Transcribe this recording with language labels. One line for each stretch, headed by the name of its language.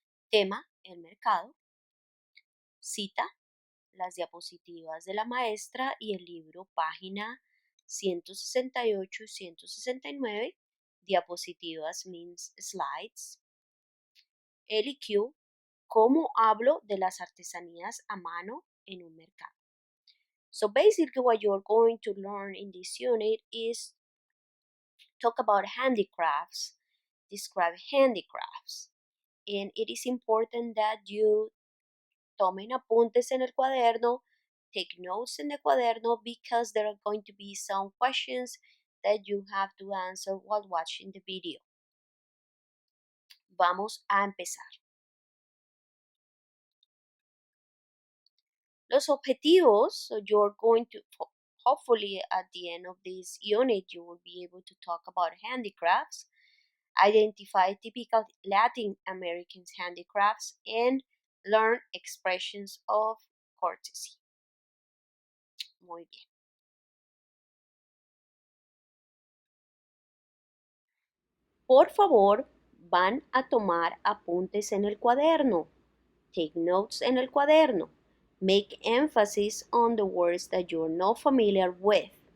Spanish: Tema, el mercado. Cita, las diapositivas de la maestra y el libro, página 168 y 169.
English: Diapositivas means slides.
Spanish: LQ, ¿cómo hablo de las artesanías a mano en un mercado?
English: So basically what you're going to learn in this unit is talk about handicrafts, describe handicrafts. And it is important that you
Spanish: tomen apuntes en el cuaderno,
English: take notes in the cuaderno because there are going to be some questions that you have to answer while watching the video.
Spanish: Vamos a empezar. Los objetivos,
English: so you're going to, hopefully at the end of this unit, you will be able to talk about handicrafts, identify typical Latin American handicrafts, and learn expressions of courtesy.
Spanish: Muy bien. Por favor, van a tomar apuntes en el cuaderno.
English: Take notes
Spanish: en el cuaderno.
English: Make emphasis on the words that you're not familiar with.